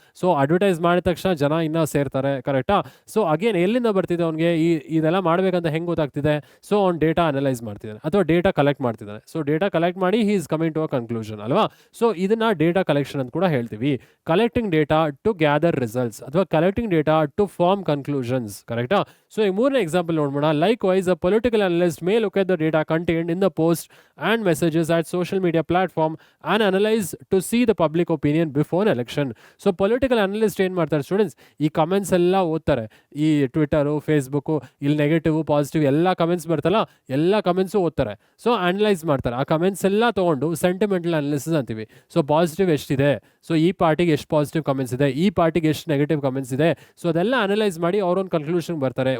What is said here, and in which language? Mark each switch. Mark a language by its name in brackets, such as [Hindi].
[Kannada] So advertise ಮಾಡಿದ ತಕ್ಷಣ ಜನ ಇನ್ನೂ ಸೇರ್ತಾರೆ, ಕರೆಕ್ಟಾ. ಸೊ ಅಗೇನ್ ಎಲ್ಲಿಂದ ಬರ್ತಿದೆ ಅವ್ನಿಗೆ ಇದೆಲ್ಲ ಮಾಡಬೇಕಂತ ಹೆಂಗೆ ಗೊತ್ತಾಗ್ತಿದೆ, ಸೊ ಅವ್ನು ಡೇಟಾ ಅನಲೈಸ್ ಮಾಡ್ತಿದ್ದಾನೆ ಅಥವಾ ಡೇಟಾ ಕಲೆಕ್ಟ್ ಮಾಡ್ತಿದ್ದಾನೆ. ಸೊ ಡೇಟಾ ಕಲೆಕ್ಟ್ ಮಾಡಿ [English] he is coming to a conclusion [Kannada] ಅಲ್ವಾ. ಸೊ ಇದನ್ನು ಡೇಟಾ ಕಲೆಕ್ಷನ್ ಅಂತ ಕೂಡ ಹೇಳ್ತೀವಿ. [English] Collecting data to gather results ಅಥವಾ collecting data to form conclusions, ಕರೆಕ್ಟಾ. [Kannada] ಸೊ ಈ ಮೂರನೇ example ನೋಡ್ಬೋಣ. [English] Likewise a political analyst may look at the data contained in the post and messages at social media platform and analyze to see the public opinion before an election. [Kannada] So political analyst ಏನು ಮಾಡ್ತಾರೆ students, ಈ comments ಎಲ್ಲ ಓದ್ತಾರೆ, ಈ Twitter Facebook, ಇಲ್ಲಿ negative positive ಎಲ್ಲ comments ಬರ್ತಲ್ಲ, ಎಲ್ಲ ಕಮೆಂಟ್ಸು ಓದ್ತಾರೆ. ಸೊ ಅನಲೈಸ್ ಮಾಡ್ತಾರೆ, ಆ ಕಮೆಂಟ್ಸ್ ಎಲ್ಲ ತೊಗೊಂಡು ಸೆಂಟಿಮೆಂಟಲ್ ಅನಾಲಿಸಿಸ್ ಅಂತೀವಿ. ಸೊ ಪಾಸಿಟಿವ್ ಎಷ್ಟಿದೆ, ಸೊ ಈ ಪಾರ್ಟಿಗೆ ಎಷ್ಟು ಪಾಸಿಟಿವ್ ಕಮೆಂಟ್ಸ್ ಇದೆ, ಈ ಪಾರ್ಟಿಗೆ ಎಷ್ಟು ನೆಗೆಟಿವ್ ಕಮೆಂಟ್ಸ್ ಇದೆ, ಸೊ ಅದೆಲ್ಲ ಅನಲೈಸ್ ಮಾಡಿ ಅವ್ರೊಂದು ಕನ್ಕ್ಲೂಷನ್ ಬರ್ತಾರೆ.